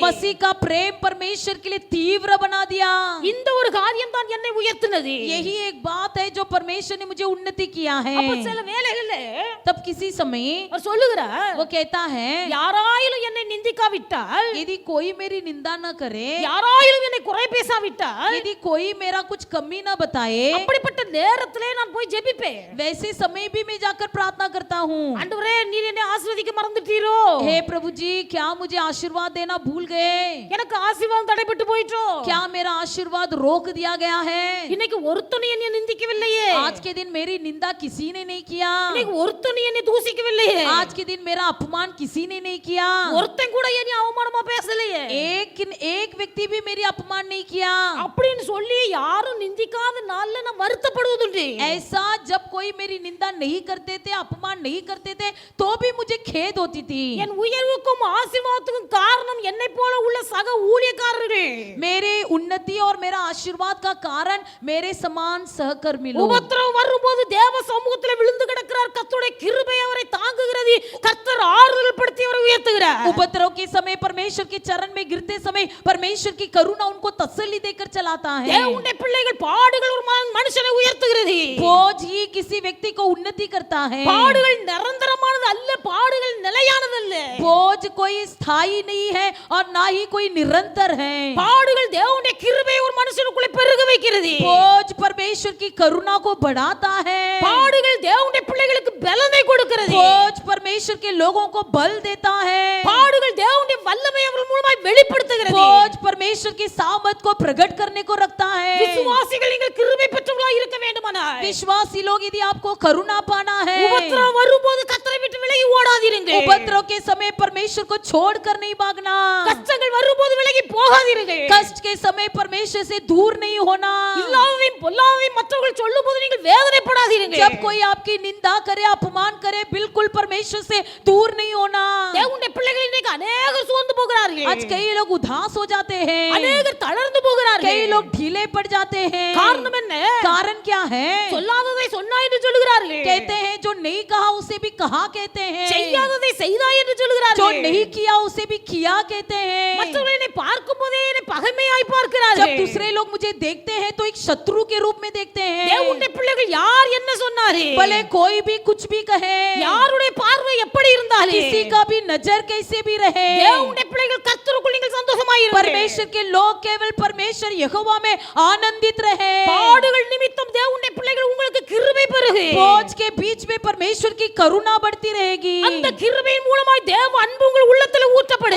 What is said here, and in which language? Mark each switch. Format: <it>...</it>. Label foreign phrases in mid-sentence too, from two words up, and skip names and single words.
<hi>मसीह का प्रेम परमेश्वर के लिए तीव्र बना दिया.</hi> <ta>இந்த ஒரு காரியம் தான் என்னை உயர்த்தினது.</ta> <hi>यही एक बात है जो परमेश्वर ने मुझे उन्नति किया है.</hi> <ta>அப்ப சில வேளைகள்ல</ta> <hi>तब किसी समय</hi> <ta>அவர் சொல்லுகிறார்,</ta> <hi>वो कहता है,</hi> <ta>யாராயிலும் என்னை நிந்திக்காவிட்டால்,</ta> <hi>यदि कोई मेरी निंदा न करे,</hi> <ta>யாராயிலும் என்னை குறை பேசாவிட்டால்,</ta> <hi>यदि कोई मेरा कुछ कमी न बताए,</hi> <ta>அப்படிப்பட்ட நேரத்திலே நான் போய் ஜெபிப்பேன்.</ta> <hi>वैसे समय भी मैं जाकर प्रार्थना करता हूँ,</hi> <ta>ஆண்டவரே நீர் என்னை ஆசீர்வதிக்க மறந்துட்டீரோ?</ta> <hi>हे प्रभु जी, क्या मुझे आशीर्वाद देना भूल गए?</hi> <ta>எனக்கு ஆசீர்வாதம் தடைபட்டு போயிட்டோ?</ta> <hi>क्या मेरा आशीर्वाद रोक दिया गया है?</hi> <ta>இன்னைக்கு ஒருத்தனும் என்னை நிந்திக்கவில்லையே.</ta> <hi>आज के दिन मेरी निंदा किसी ने नहीं किया.</hi> <ta>இன்னைக்கு ஒருத்தனும் என்னை தூசிக்கவில்லையே.</ta> <hi>आज के दिन मेरा अपमान किसी ने नहीं किया.</hi> <ta>ஒருத்தன் கூட என்னை அவமானமா பேசலையே.</ta> <hi>एक व्यक्ति भी मेरी अपमान नहीं किया.</hi> <ta>அப்படின்னு சொல்லி யாரும் நிந்திக்காத நாள்ல நான் வருத்தப்படுவதுண்டு.</ta> <hi>ऐसा जब कोई मेरी निंदा नहीं करते थे, अपमान नहीं करते थे, तो भी मुझे खेद होती थी.</hi> <ta>என் உயர்வுக்கும் ஆசீர்வாதத்துக்கும் காரணம் என்னை போல உள்ள சக ஊழியக்காரர்கள்.</ta> <hi>मेरे उन्नति और मेरा आशीर्वाद का कारण मेरे समान सहकर्मी लोग.</hi> <ta>உபத்திரவம் வரும்போது தேவ சமூகத்துல விழுந்து கிடக்கிறார். கர்த்தருடைய கிருபை அவரை தாங்குகிறது. கர்த்தர் ஆறுதல் படுத்தி அவரை உயர்த்துகிறார்.</ta> <hi>उपद्रव के समय परमेश्वर के चरण में गिरते समय परमेश्वर की करुणा उनको तसल्ली देकर चलाता है.</hi> <ta>தேவனுடைய பிள்ளைகள் பாடுகள் ஒரு மனுஷனை உயர்த்துகிறது.</ta> <hi>बोझ ही किसी व्यक्ति को उन्नति करता है.</hi> <ta>பாடுகள் நிரந்தரமானது அல்ல, பாடுகள் நிலையானது அல்ல.</ta> <hi>बोझ कोई स्थायी नहीं है और ना ही कोई निरंतर है.</hi> <ta>பாடுகள் தேவனுடைய கிருபை ஒரு மனுஷனுக்குள்ள பெருக வைக்கிறது.</ta> <hi>बोझ परमेश्वर की करुणा को बढ़ाता है.</hi> <ta>பாடுகள் தேவனுடைய பிள்ளைகளுக்கு பலனை கொடுக்கிறது.</ta> <hi>बोझ परमेश्वर के लोगों को बल देता है.</hi> <ta>பாடுகள் தேவனுடைய வல்லமை அவர்கள் மூலமாய் வெளிப்படுத்துகிறது.</ta> <hi>बोझ परमेश्वर की सामर्थ को प्रकट करने को रखता है.</hi> <ta>விசுவாசிகள் நீங்கள் கிருபை பெற்றவர்களாய் இருக்க வேண்டுமானால்,</ta> <hi>विश्वासी लोग यदि आपको करुणा पाना है,</hi> <ta>உபத்திரவம் வரும்போது கர்த்தரை விட்டு விலகி ஓடாதீர்கள்.</ta> <hi>उपद्रव के समय परमेश्वर को छोड़कर नहीं भागना.</hi> <ta>கஷ்டங்கள் வரும்போது விலகி போகாதீர்கள்.</ta> <hi>कष्ट के समय परमेश्वर से दूर नहीं होना.</hi> <ta>இல்லாததையும் பொல்லாததையும் மற்றவர்கள் சொல்லும்போது நீங்கள் வேதனைப்படாதீர்கள்.</ta> <hi>जब कोई आपकी निंदा करे, अपमान करे, बिल्कुल परमेश्वर से दूर नहीं होना.</hi> <ta>தேவனுடைய பிள்ளைகள் இன்னைக்கு अनेகர் சோர்ந்து போகிறார்கள்.</ta> <hi>आज कई लोग उदास हो जाते हैं,</hi> <ta>अनेகர் தளர்ந்து போகிறார்கள்.</ta> <hi>कई लोग ढीले पड़ जाते हैं.</hi> <ta>காரணம் என்ன?</ta> <hi>कारण क्या है?</hi> <ta>சொல்லாததை சொன்னாய் என்று சொல்கிறார்கள்.</ta> <hi>कहते हैं जो नहीं कहा उसे भी कहा कहते हैं,</hi> <ta>செய்யாததை செய்தாய் என்று சொல்கிறார்கள்.</ta> <hi>जो नहीं किया उसे भी किया कहते हैं.</hi> <ta>மற்றவர்கள் என்னை பார்க்கும்போதே என்னை பகைமையாய் பார்க்கிறார்கள்.</ta> <hi>जब दूसरे लोग मुझे देखते हैं तो एक शत्रु के रूप में देखते हैं.</hi> <ta>தேவனுடைய பிள்ளைகள் யார் என்ன சொன்னாரே,</ta> <hi>भले कोई भी कुछ भी कहे,</hi> <ta>யாருடைய பார்வை எப்படி இருந்தாலும்</ta> <hi>किसी का भी नजर कैसे भी रहे,</hi> <ta>தேவனுடைய பிள்ளைகள் கர்த்தருக்குள் நீங்கள் சந்தோஷமாய் இருங்கள்.</ta> <hi>परमेश्वर के लोग केवल परमेश्वर यहोवा में आनंदित रहे।</hi> <ta>பாடுகள் நிமித்தம் தேவனுடைய பிள்ளைகள் உங்களுக்கு கிருபை பெருகு.</ta> <hi>बोझ के बीच में परमेश्वर की करुणा बढ़ती रहेगी।</hi> <ta>அந்த கிருபையின் மூலமாய் தேவ அன்பு உங்கள் உள்ளத்தில் ஊற்றப்படும்.</ta>